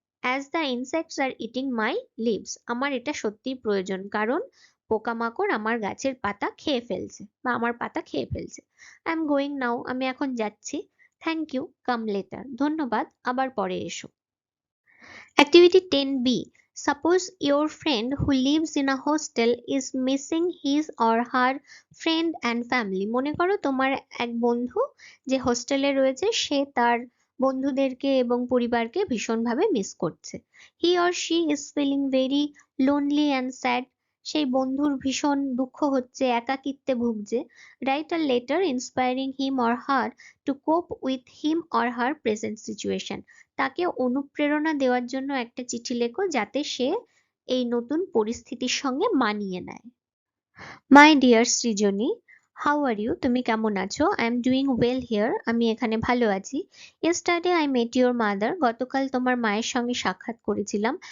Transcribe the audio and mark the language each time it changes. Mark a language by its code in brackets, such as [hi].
[en] as the insects are eating my leaves, [bn] আমার এটা সত্যিই প্রয়োজন, কারণ পোকামাকড় আমার গাছের পাতা খেয়ে ফেলছে বা আমার পাতা খেয়ে ফেলছে। [en] I am going now, [bn] আমি এখন যাচ্ছি। [en] thank you, come later, [bn] ধন্যবাদ, আবার পরে এসো। [en] Activity 10B. Suppose your friend who lives in a hostel is missing his or her friend and family. [bn] মনে করো তোমার এক বন্ধু যে হোস্টেলে রয়েছে সে তার বন্ধুদেরকে এবং পরিবারকে ভীষণভাবে মিস করছে। [en] He or she is feeling very lonely and sad. [bn] সেই বন্ধুর ভীষণ দুঃখ হচ্ছে, একাকিত্বে ভুগছে। [en] Write a letter inspiring him or her to cope with him or her present situation. [bn] তাকে অনুপ্রেরণা দেওয়ার জন্য একটা চিঠি লেখো যাতে সে এই নতুন পরিস্থিতির সঙ্গে মানিয়ে নেয়। [en] My dear Srijani, how are you? [bn] তুমি কেমন আছো? [en] I am doing well here, [bn] আমি এখানে ভালো আছি। [en] yesterday I met your mother, [bn] গতকাল তোমার মায়ের সঙ্গে সাক্ষাৎ করেছিলাম।